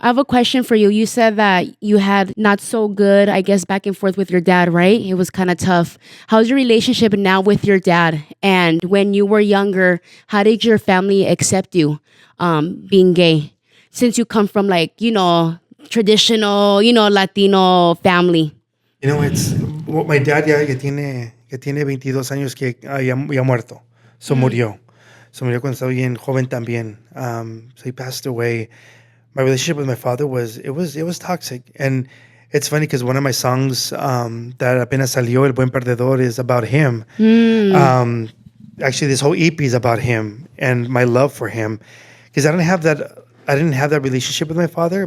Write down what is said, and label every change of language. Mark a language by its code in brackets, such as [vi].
[en] I have a question for you. You said that you had not so good, I guess, back and forth with your dad, right? It was kind of tough. How's your relationship now with your dad? And when you were younger, how did your family accept you being gay? Since you come from like, traditional, Latino family. It's well, my dad [es] ya tiene 22 años que ya muerto. So murió. So murió cuando estaba bien joven también. [en] So he passed away. My relationship with my father was toxic. And it's funny because one of my songs that [es] apenas salió, [en] El Buen Perdedor, is about him. Actually, this whole EP is about him and my love for him. Because I didn't have that relationship with my father.